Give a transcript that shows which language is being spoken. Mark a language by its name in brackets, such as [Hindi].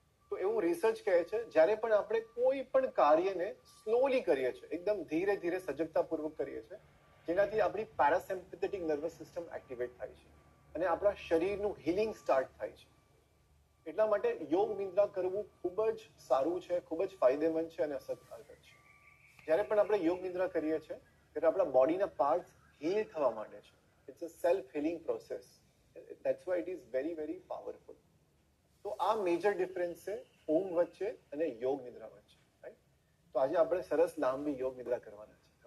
[Gujarati] તો એવું રિસર્ચ કહે છે જ્યારે પણ આપણે કોઈ પણ કાર્યને સ્લોલી કરીએ છીએ, એકદમ ધીરે ધીરે સજગતાપૂર્વક કરીએ છીએ, જેનાથી આપણી પેરાસિમ્પેથેટિક નર્વસ સિસ્ટમ એક્ટિવેટ થાય છે અને આપણા શરીરનું હિલિંગ સ્ટાર્ટ થાય છે. એટલા માટે યોગ નિદ્રા કરવું ખૂબ જ સારું છે, ખૂબ જ ફાયદેમંદ છે અને અસરકારક છે. જ્યારે પણ આપણે યોગ નિદ્રા કરીએ છીએ ત્યારે આપણા બોડીના પાર્ટ્સ હીલ થવા માંડે છે. [English] It's a self healing process. That's why it is very very powerful. [Gujarati] તો આ મેજર ડિફરન્સ છે ઊંઘ વચ્ચે અને યોગ નિદ્રા વચ્ચે, રાઈટ? તો આજે આપણે સરસ લાંબી યોગ નિદ્રા કરવાના છે.